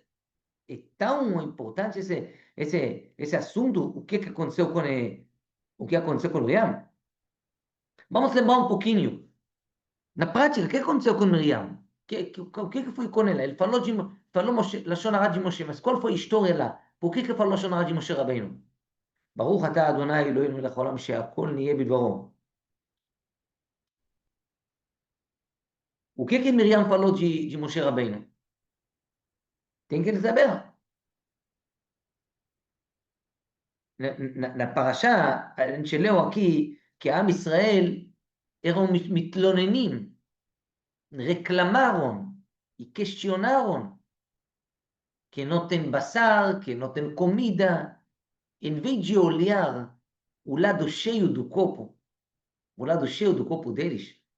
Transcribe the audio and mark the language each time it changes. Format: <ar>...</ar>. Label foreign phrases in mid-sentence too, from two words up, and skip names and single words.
<pt>É tão importante esse assunto, o que aconteceu com Miriam. Vamos lembrar um pouquinho. Na prática, o que aconteceu com Miriam? O que foi com ela? Ele falou</pt> <he>לשון הרע</he> <pt>de Moshe, mas qual foi a história lá? Por que falou</pt> <he>לשון הרע</he> <pt>de Moshe Rabbeinu?</pt> <he>ברוך אתה אדוני אלוהינו מלך העולם שהכל נהיה בדברו.</he> <pt>O que Miriam falou de Moshe Rabbeinu? Tem que saber. Na parasha, a gente leu aqui que</pt> <he>עם ישראל</he> <pt>eram מתלוננים, reclamaram e questionaram que não tem basar, que não tem comida, em vez de olhar o lado cheio do copo deles,</pt>